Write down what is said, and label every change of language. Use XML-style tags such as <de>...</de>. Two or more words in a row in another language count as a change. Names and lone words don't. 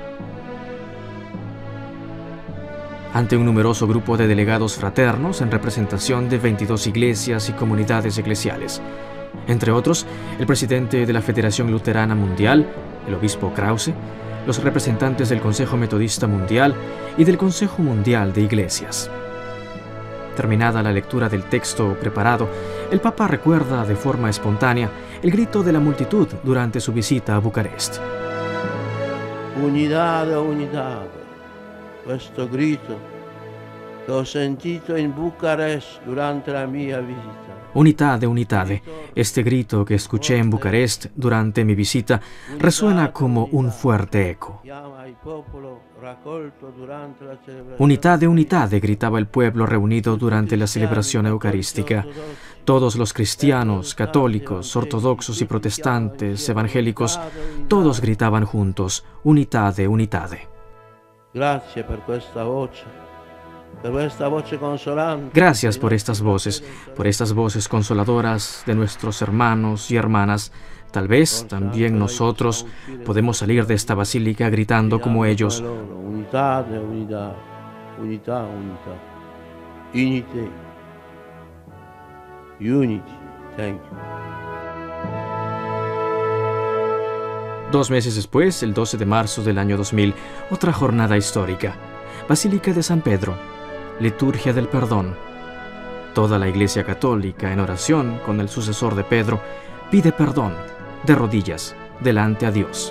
<es>Ante un numeroso grupo de delegados fraternos en representación de 22 iglesias y comunidades eclesiales, entre otros, el presidente de la Federación Luterana Mundial, el obispo Krause, los representantes del Consejo Metodista Mundial y del Consejo Mundial de Iglesias. Terminada la lectura del texto preparado, el Papa recuerda de forma espontánea el grito de la multitud durante su visita a Bucarest. Unidad, unidad.</es> <it>Questo grito che ho sentito in Bucarest durante la mia visita.</it> <ro>Unitate, unitate.</ro> <es>Este grito que escuché en Bucarest durante mi visita resuena como un fuerte eco.</es> <ro>Unitate, unitate,</ro> <es>gritaba el pueblo reunido durante la celebración eucarística. Todos los cristianos, católicos, ortodoxos y protestantes, evangélicos, todos gritaban juntos,</es> <ro>unitate, unitate.</ro> <it>Grazie per questa voce</it> <es>Gracias por estas voces consoladoras de nuestros hermanos y hermanas. Tal vez también nosotros podemos salir de esta basílica gritando como ellos: Unidad, unidad, unidad, unidad.</es> <en>Unity. Unity. Thank you.</en> <es>2 meses después, el 12 de marzo del año 2000, otra jornada histórica. Basílica de San Pedro, liturgia del perdón. Toda la Iglesia Católica, en oración con el sucesor de Pedro, pide perdón, de rodillas, delante a Dios.</es>